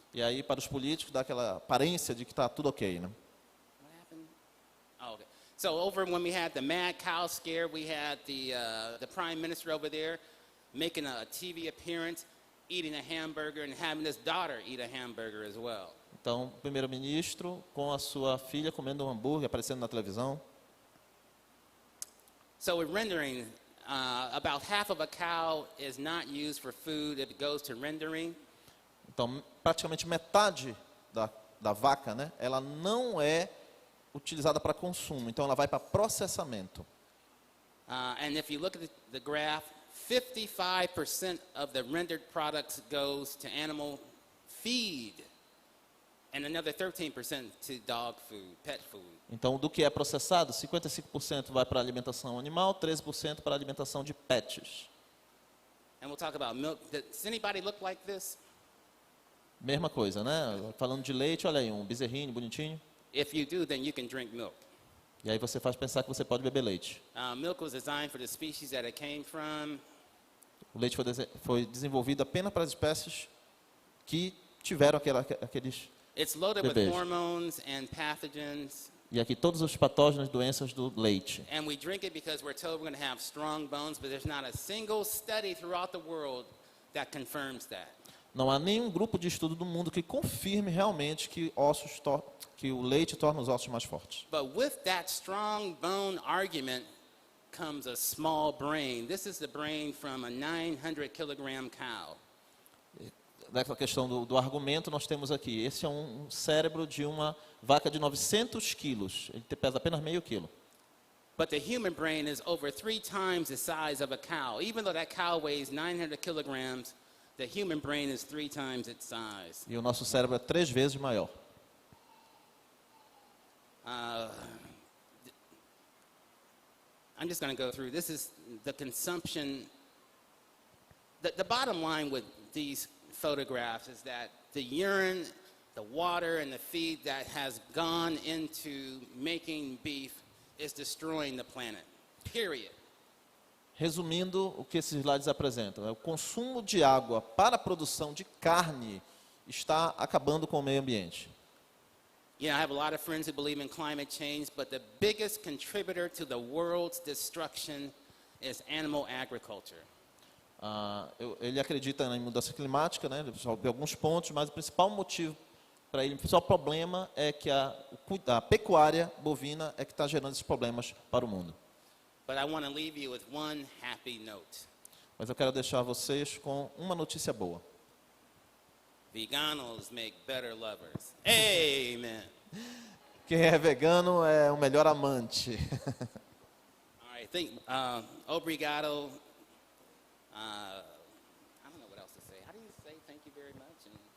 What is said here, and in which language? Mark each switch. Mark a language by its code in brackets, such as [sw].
[pt] E aí, para os políticos, dá aquela aparência de que está tudo ok, né? [en] What happened? Oh, okay. So over when we had the mad cow scare, we had the prime minister over there making a TV appearance, eating a hamburger, and having his daughter eat a hamburger as well. [pt] Então, o primeiro-ministro com a sua filha comendo um hambúrguer, aparecendo na televisão. [en] So we're rendering, about half of a cow is not used for food, it goes to rendering. [pt] Então, praticamente metade da vaca, né, ela não é utilizada para consumo, então ela vai para processamento. [en] And if you look at the graph, 55% of the rendered products goes to animal feed, and another 13% to dog food, pet food. [pt] Então, do que é processado, 55% vai para alimentação animal, 13% para alimentação de pets. [en] And we'll talk about milk. Does anybody look like this? [pt] Mesma coisa, né? Falando de leite, olha aí, um bezerrinho bonitinho. [en] If you do, then you can drink milk. [pt] E aí você faz pensar que você pode beber leite. [en] Milk was designed for the species that it came from. [pt] O leite foi desenvolvido apenas para as espécies que tiveram aqueles [en] It's loaded with [pt] bebês. [en] hormones and pathogens. [pt] E aqui todos os patógenos, doenças do leite. [en] And we drink it because we're told we're going to have strong bones, but there's not a single study throughout the world that confirms that. [pt] Não há nenhum grupo de estudo do mundo que confirme realmente que que o leite torna os ossos mais fortes. [en] But with that strong bone argument comes a small brain. This is the brain from a 900 kilogram cow. [pt] Daquela questão do argumento, nós temos aqui, esse é um cérebro de uma vaca de 900 quilos, ele pesa apenas meio quilo. [en] But the human brain is over 3 times the size of a cow. Even though that cow weighs 900 kilograms, the human brain is 3 times its size. [pt] E o nosso cérebro é 3 vezes maior. [en] I'm just going to go through. This is the consumption. The bottom line with these photographs is that the urine, the water, and the feed that has gone into making beef is destroying the planet. Period. [pt] Resumindo, o que esses slides apresentam, o consumo de água para a produção de carne está acabando com o meio ambiente. [en] Yeah, I have a lot of friends who believe in climate change, but the biggest contributor to the world's destruction is animal agriculture. [pt] Ele acredita em mudança climática, né, sobre alguns pontos, mas o principal motivo para ele, o principal problema é que a pecuária bovina é que está gerando esses problemas para o mundo. [en] But I want to leave you with one happy note. [pt] Mas eu quero deixar vocês com uma notícia boa. [en] Veganos make better lovers. Amen. [pt] Quem é vegano é o melhor amante. [en] All right, obrigado. I don't know what else to say. How do you say thank you very much?